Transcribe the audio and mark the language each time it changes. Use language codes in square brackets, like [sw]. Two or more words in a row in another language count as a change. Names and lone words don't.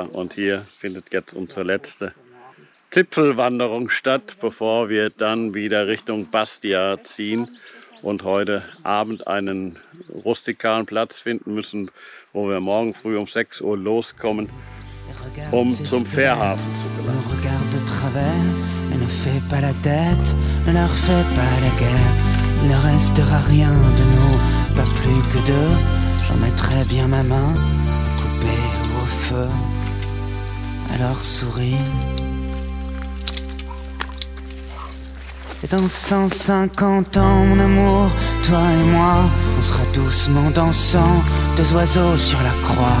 [de] Und hier findet jetzt unsere letzte Zipfelwanderung statt, bevor wir dann wieder Richtung Bastia ziehen und heute Abend einen rustikalen Platz finden müssen, wo wir morgen früh um 6 Uhr loskommen, um zum Fährhafen zu gelangen. [fr] Ne fais pas la tête, ne leur fais pas la guerre. Il ne restera rien de nous, pas plus que deux. J'en mettrai bien ma main, coupée au feu. Alors souris. Et dans 150 ans, mon amour, toi et moi, on sera doucement dansant, deux oiseaux sur la croix.